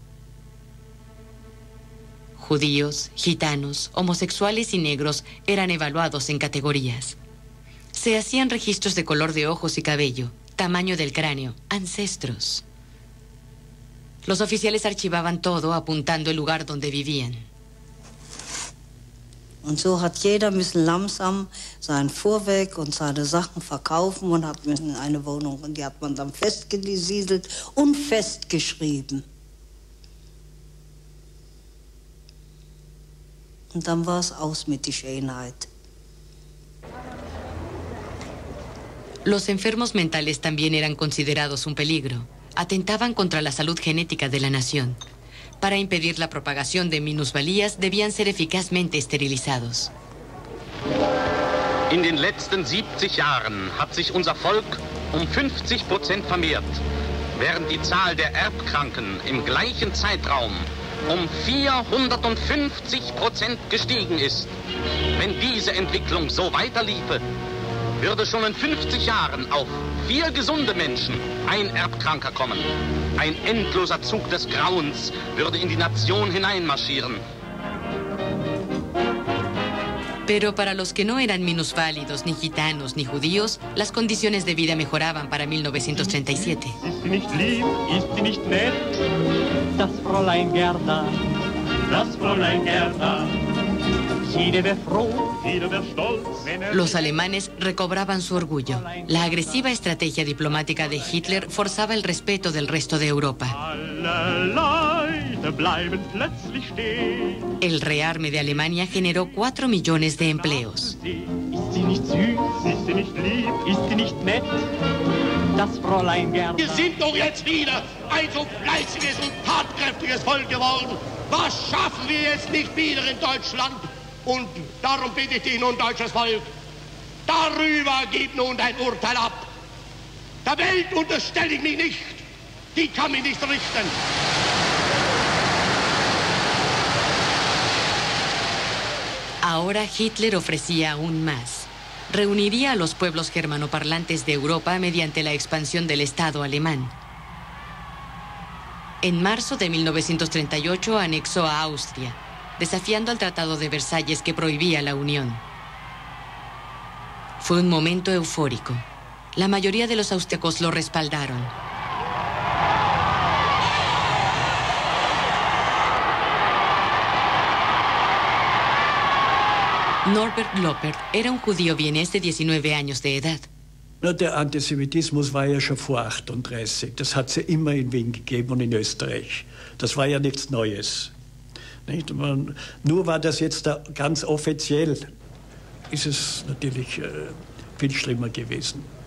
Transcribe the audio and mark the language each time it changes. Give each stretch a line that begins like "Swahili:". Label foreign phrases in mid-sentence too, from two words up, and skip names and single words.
Spanish: Judíos, gitanos, homosexuales y negros eran evaluados en categorías. Se hacían registros de color de ojos y cabello, tamaño del cráneo, ancestros. Los oficiales archivaban todo apuntando el lugar donde vivían.
German: Und so hat jeder müssen langsam sein Fuhrwerk und seine Sachen verkaufen und hat müssen eine Wohnung. Und die hat man dann festgesiedelt und festgeschrieben. Und dann war es aus mit der Schönheit.
Spanish: Los enfermos mentales también eran considerados un peligro. Atentaban contra la salud genética de la nación. Para impedir la propagación de minusvalías, debían ser eficazmente esterilizados.
German: In den letzten 70 Jahren hat sich unser Volk um 50% vermehrt, während die Zahl der Erbkranken im gleichen Zeitraum um 450% gestiegen ist. Wenn diese Entwicklung so weiterliefe, würde schon in 50 Jahren auf 4 gesunde Menschen ein Erbkranker kommen. Ein endloser Zug des Grauens würde in die Nation hineinmarschieren.
Spanish: Pero para los que no eran minusválidos, ni gitanos, ni judíos, las condiciones de vida mejoraban para 1937.
German: Ist sie nicht lieb, ist sie nicht nett? Das Fräulein Gerda, das Fräulein Gerda. Jeder wäre froh, jeder wäre stolz.
Spanish: Los alemanes recobraban su orgullo. La agresiva estrategia diplomática de Hitler forzaba el respeto del resto de Europa.
German: Alle Leute bleiben plötzlich stehen.
Spanish: El rearme de Alemania generó 4 millones de empleos.
German: Ist sie nicht süß, ist sie nicht lieb, ist sie nicht nett? Das Fräulein Gerda. Wir sind doch jetzt wieder ein so fleißiges und tatkräftiges Volk geworden. Was schaffen wir jetzt nicht wieder in Deutschland? Und darum bitte ich dich nun, deutsches Volk, darüber gib nun dein Urteil ab. Der Welt unterstelle ich mich nicht, die kann mich nicht richten.
Spanish: Ahora Hitler ofrecía aún más. Reuniría a los pueblos germanoparlantes de Europa mediante la expansión del Estado alemán. En marzo de 1938 anexó a Austria, desafiando al Tratado de Versalles que prohibía la unión. Fue un momento eufórico. La mayoría de los austriacos lo respaldaron. Norbert Loppert era un judío vienés de 19 años de edad.
German: Der Antisemitismus war ja schon vor 38. Das hat es ja immer in Wien gegeben und in Österreich. Das war ja nichts Neues. Nicht? Nur war das jetzt da ganz offiziell, ist es natürlich viel schlimmer gewesen.